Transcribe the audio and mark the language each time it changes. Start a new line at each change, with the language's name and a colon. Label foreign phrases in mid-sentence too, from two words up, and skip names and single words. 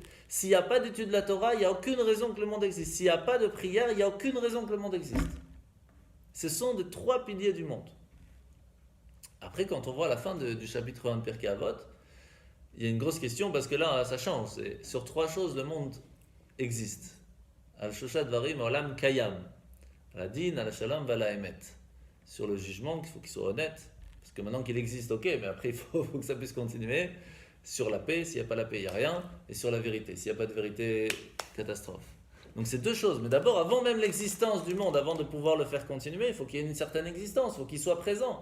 French: S'il n'y a pas d'étude de la Torah, il n'y a aucune raison que le monde existe. S'il n'y a pas de prière, il n'y a aucune raison que le monde existe. Ce sont les 3 piliers du monde. Après, quand on voit la fin du chapitre 1 de Pirkei Avot, il y a une grosse question parce que là, ça change. Sur 3 choses, le monde existe.
Hebrew: על שלושה דברים העולם קיים על הדין על השלום ועל האמת.
French: Sur le jugement, il faut qu'il soit honnête. Parce que maintenant qu'il existe, ok, mais après il faut que ça puisse continuer. Sur la paix, s'il n'y a pas la paix, il n'y a rien. Et sur la vérité, s'il n'y a pas de vérité, catastrophe. Donc c'est 2 choses. Mais d'abord, avant même l'existence du monde, avant de pouvoir le faire continuer, il faut qu'il y ait une certaine existence, il faut qu'il soit présent.